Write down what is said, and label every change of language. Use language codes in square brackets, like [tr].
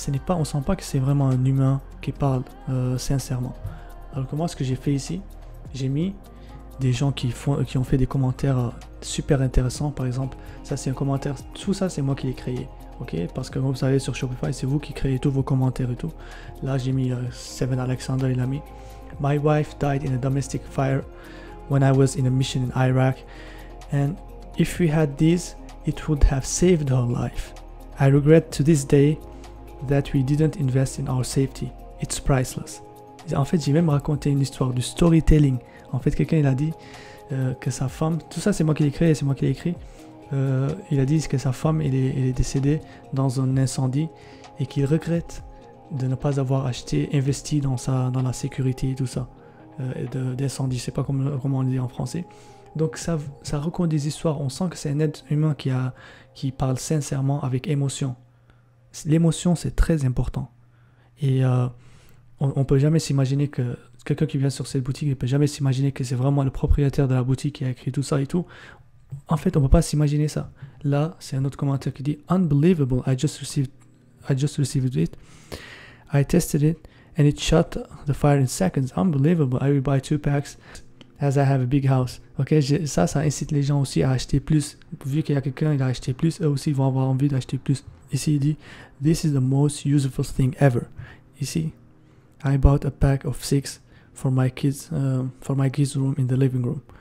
[fr] On sent pas que c'est vraiment un humain qui parle sincèrement. Alors que moi, ce que j'ai fait ici, j'ai mis des gens qui ont fait des commentaires super intéressants. Par exemple, ça c'est un commentaire, tout ça c'est moi qui l'ai créé. Ok, parce que vous savez sur Shopify, c'est vous qui créez tous vos commentaires et tout. Là, j'ai mis [en] Seven Alexander, [fr] il a mis [en] My wife died in a domestic fire when I was in a mission in Iraq, and if we had these, it would have saved her life. I regret to this day that we didn't invest in our safety. It's priceless. [fr] En fait, j'ai même raconté une histoire du storytelling. En fait, quelqu'un il a dit que sa femme, tout ça c'est moi qui l'ai créé, c'est moi qui l'ai écrit. Il a dit que sa femme elle est décédée dans un incendie et qu'il regrette de ne pas avoir investi dans la sécurité et tout ça d'incendie. Je sais pas comment on le dit en français. Donc ça raconte des histoires. On sent que c'est un être humain qui parle sincèrement avec émotion. L'émotion, c'est très important. Et on peut jamais s'imaginer que quelqu'un qui vient sur cette boutique, il peut jamais s'imaginer que c'est vraiment le propriétaire de la boutique qui a écrit tout ça et tout. En fait, on peut pas s'imaginer ça. Là, c'est un autre commentaire qui dit [en] Unbelievable, I just received it. I tested it and it shut the fire in seconds. Unbelievable, I will buy 2 packs. as I have a big house. [fr] Ok, ça incite les gens aussi à acheter plus. Vu qu'il y a quelqu'un, il a acheté plus, eux aussi ils vont avoir envie d'acheter plus. Ici, il dit, [en] this is the most useful thing ever. [fr] Ici, [en] I bought a pack of 6 for my kids room in the living room.